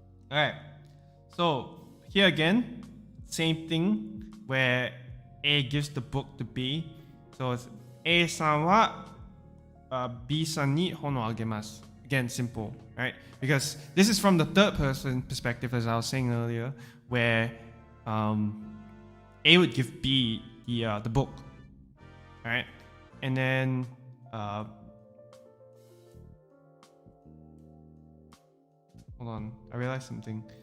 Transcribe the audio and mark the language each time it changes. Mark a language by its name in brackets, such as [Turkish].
[English] All right, so here again, same thing where A gives the book to B. So it's [Japanese] A さんはB さんに本をあげます. [English] Again, simple, right? Because this is from the third person perspective, as I was saying earlier, where A would give B the book, right? And then hold on, I realized something.